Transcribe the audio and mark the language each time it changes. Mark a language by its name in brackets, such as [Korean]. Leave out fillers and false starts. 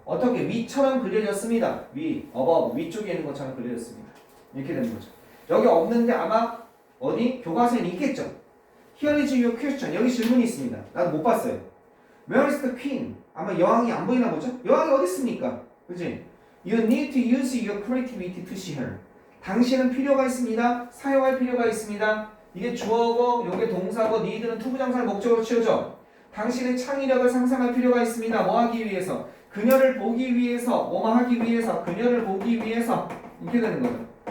[Korean] 어떻게 위처럼 그려졌습니다. above, 위쪽에 있는 것처럼 그려졌습니다. 이렇게 되는 거죠. 여기 없는데 아마 어디 교과서에는 있겠죠. [English] Here is your question. [Korean] 여기 질문이 있습니다. 나도 못 봤어요. [English] Where is the queen? [Korean] 아마 여왕이 안 보이나 보죠? 여왕이 어디 있습니까? 그지? [English] You need to use your creativity to see her. [Korean] 당신은 필요가 있습니다. 사용할 필요가 있습니다. 이게 주어고, 요게 동사고, need는 투부정사를 목적으로 치우죠. 당신의 창의력을 상상할 필요가 있습니다. 뭐 하기 위해서? 그녀를 보기 위해서, 뭐뭐 하기 위해서, 그녀를 보기 위해서 이렇게 되는 거죠.